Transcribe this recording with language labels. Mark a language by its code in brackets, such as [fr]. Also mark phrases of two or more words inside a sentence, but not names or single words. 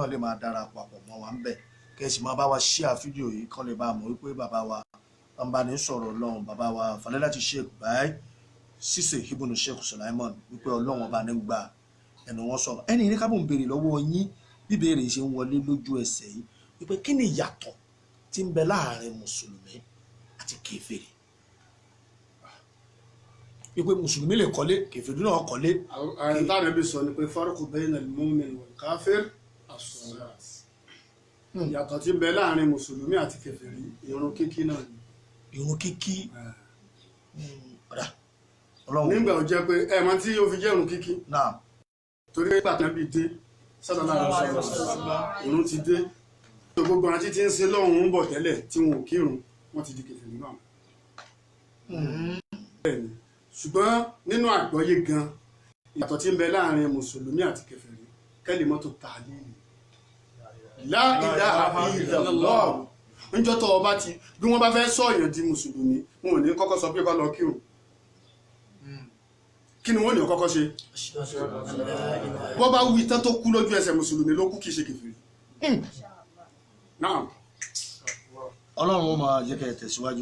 [yo] lè máa darapọ̀ mọ́ wa ń bẹ̀ kẹ́sì máa bá wa share fídíò yìí kán lè bá a mọ̀ wípé bàbá wa bàbá ní sọ̀rọ̀ ọlọ́run bàbá wa Fadilati Sheikh Bai Sise Ibn Sheikh Sulaiman wípé ọlọ́run ọba ní gba ẹnu wọn sọ̀rọ̀ ẹni ní kábọ̀ ń béèrè lọ́wọ́ yín bí béèrè ṣe ń wọlé lójú ẹsẹ̀ yìí wípé kí ni ìyàtọ̀ tí ń bẹ láàrin mùsùlùmí àti kèfèrí wípé mùsùlùmí lè kọ́lé kèfèrí náà kọ́lé. àwọn táwọn ẹbí sọ ni pé [ar] فرق بين المؤمن والكافر الصلاة [yo] ìyàtọ̀ tí ń bẹ láàrin mùsùlùmí àti kèfèrí ìrun kíkí náà ni. ìrun kíkí nígbà ó jẹ́ pé ẹ̀mọ́ tí ó fi jẹ́ ìrun kíkí náà torí pé àtàbí dé [ar] صلى الله عليه وسلم [yo] ìrun ti dé tó gbogbo àti tí ń sin lọ́hùn ń bọ̀ tẹ́lẹ̀ tí wọn ò kírun wọ́n ti di kèfèrí náà. bẹ́ẹ̀ni ṣùgbọ́n nínú àgbọ́yé gan ìyàtọ̀ tí ń bẹ láàrin mùsùlùmí àti kèfèrí [ar] كلمة التهليل لا إله إلا الله [yo] níjọ́ tó ọba ti bí wọ́n bá fẹ́ sọ̀yàn di mùsùlùmí wọn ò ní kọ́kọ́ sọ pé kó lọ kírun kí ni wọ́n ní kọ́kọ́ ṣe wọ́n bá wí tán tó kú lójú ẹsẹ̀ mùsùlùmí ló kú kìí ṣe kèfèrí náà ọlọ́run ó máa jẹ́ kẹ́ ẹ tẹ̀síwájú.